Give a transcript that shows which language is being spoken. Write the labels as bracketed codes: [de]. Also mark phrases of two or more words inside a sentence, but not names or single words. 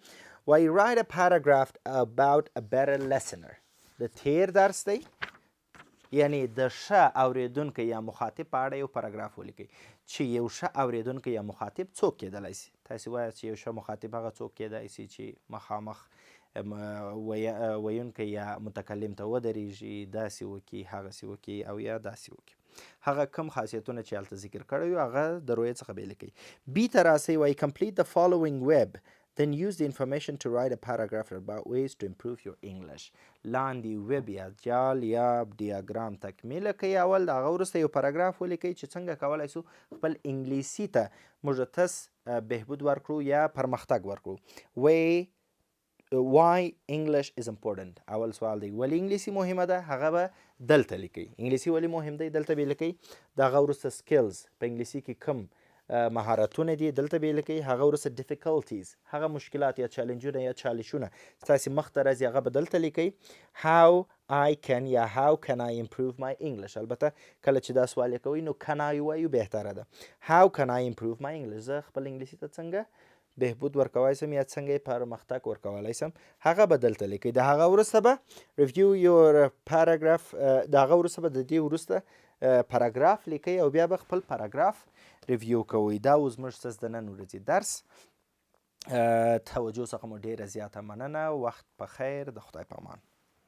[en] وایي write a paragraph about a better listener. [ps] د تیر درس دی یعنی د ښه اورېدونکی یا مخاطب په اړه یو پاراګراف ولیکئ چې یو ښه اورېدونکی یا مخاطب څوک کیدلی سي. تاسې وایاست چې یو ښه مخاطب هغه څوک کیدای سي چې مخامخ ویونکی یا متکلم ته ودرېږي داسې وکړي هغسې وکړي او یا داسې وکړي. هغه کم خاصیتونه چې هلته ذکر کړی وي هغه د رویې څخه بې لیکئ. بي ته راسئ وایي [en] complete the following web. Then use the information to write a paragraph about ways to improve your English. [ps] لاندې ویب یا جال یا ډیاګرام تکمیله کوي. اول د هغه وروسته یو پاراګراف ولیکئ چې څنګه کولی سو خپل انګلیسي ته موږ تس بهبود ورکړو یا پرمختګ ورکړو. [en] why English is important. [ps] اول سوال دی ولې انګلیسي مهمه ده هغه به دلته لیکئ. انګلیسي ولې مهم دی دلته به لیکئ. د هغه وروسته سکلز په انګلیسي کې کوم مهارتونه دي دلته به یې لیکئ. هغه وروسته difficulties هغه مشکلات یا چالنجونه یا چالشونه ستاسې مخته راځي هغه به دلته لیکئ. [en] how I can یا how can I improve my English. [ps] البته کله چې دا سوال یې کوئ نو [en] can I [ps] ووایو بهتره ده. [en] how can I improve my English. [ps] زه خپل انګلیسي ته څنګه بهبود ورکولی سم یا څنګه یې پرمختګ ورکولی سم هغه به دلته لیکئ. د هغه وروسته به [en] review your paragraph [ps] د هغه وروسته به د دې وروسته پاراګراف لیکئ او بیا به خپل پاراګراف ریویو کوئ. دا و زموږ څه د نن ورځې درس. توجه څخه مو ډیره زیاته مننه. وخت په خیر. د خدای په امان.